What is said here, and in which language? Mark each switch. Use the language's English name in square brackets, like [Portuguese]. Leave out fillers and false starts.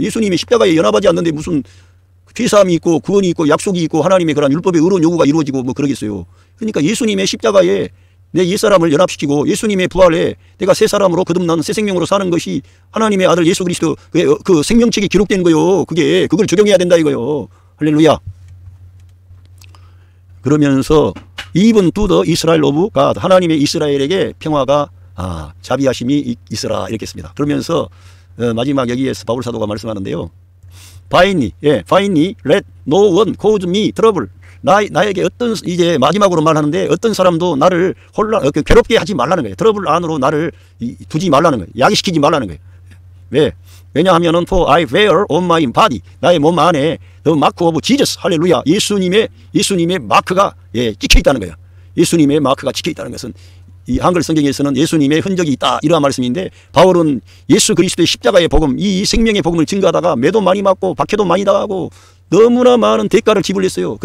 [Korean] 예수님의 십자가에 연합하지 않는데 무슨 죄사함이 있고 구원이 있고 약속이 있고 하나님의 그런 율법의 의로운 요구가 이루어지고 뭐 그러겠어요. 그러니까 예수님의 십자가에 내 옛사람을 연합시키고 예수님의 부활에 내가 새 사람으로 거듭난 새 생명으로 사는 것이 하나님의 아들 예수 그리스도의 그 생명책에 기록된 거예요. 그걸 적용해야 된다 이거요. 할렐루야. 그러면서 [English] even to the Israel of God. [Korean] 하나님의 이스라엘에게 평화가 자비하심이 있으라 이렇게 했습니다. 그러면서 마지막 여기에서 바울 사도가 말씀하는데요. [English] Finally, let no one cause me trouble. [Korean] 나에게 이제 마지막으로 말하는데 어떤 사람도 나를 괴롭게 하지 말라는 거예요. 트러블 안으로 나를 두지 말라는 거예요. 야기시키지 말라는 거예요. 왜? 왜냐하면은 [English] for I wear on my body. [Korean] 나의 몸 안에 [English] the mark of Jesus. [Korean] 할렐루야. 예수님의 마크가 찍혀 있다는 거예요. 예수님의 마크가 찍혀 있다는 것은 이 한글 성경에서는 예수님의 흔적이 있다 이러한 말씀인데 바울은 예수 그리스도의 십자가의 복음, 이 생명의 복음을 증거하다가 매도 많이 맞고 박해도 많이 당하고 너무나 많은 대가를 지불했어요.